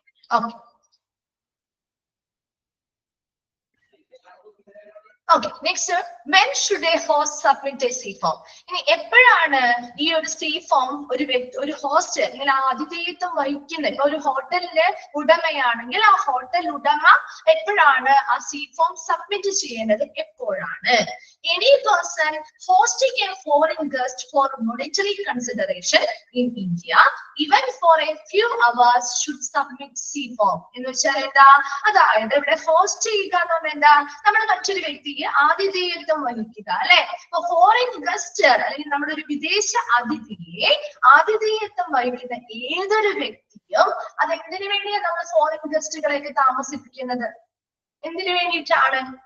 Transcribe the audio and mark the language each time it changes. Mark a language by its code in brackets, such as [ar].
[en] Okay okay, next when should a host submit a C form? [ml] ഇനി എപ്പോഴാണ് ഈ ഒരു സി ഫോം ഒരു ഹോസ്റ്റ് അല്ലെങ്കിൽ ആതിഥേയത്വം വഹിക്കുന്ന ഇപ്പൊ ഒരു ഹോട്ടലിന്റെ ഉടമയാണെങ്കിൽ ആ ഹോട്ടൽ ഉടമ എപ്പോഴാണ് ആ സി ഫോം സബ്മിറ്റ് ചെയ്യേണ്ടത്? എപ്പോഴാണ്? [en] Any person hosting a foreign guest for monetary consideration in India, even for a few hours, should submit C form. [ml] എന്ന് വെച്ചാൽ എന്താ? അതായത് ഇവിടെ ഹോസ്റ്റ് ചെയ്യുക എന്ന് എന്താ? നമ്മുടെ മറ്റൊരു വ്യക്തിക്ക് ആതിഥേയത്വം വഹിക്കുക അല്ലെ? ഇപ്പൊ ഫോറിൻ ഗസ്റ്റ് അല്ലെങ്കിൽ നമ്മുടെ ഒരു വിദേശ അതിഥിയെ ആതിഥേയത്വം വഹിക്കുന്ന ഏതൊരു വ്യക്തിയും അത് എന്തിനു വേണ്ടിയാണ് നമ്മൾ ഫോറിൻ ഗസ്റ്റുകളെയൊക്കെ താമസിപ്പിക്കുന്നത്? എന്തിനു വേണ്ടിയിട്ടാണ്?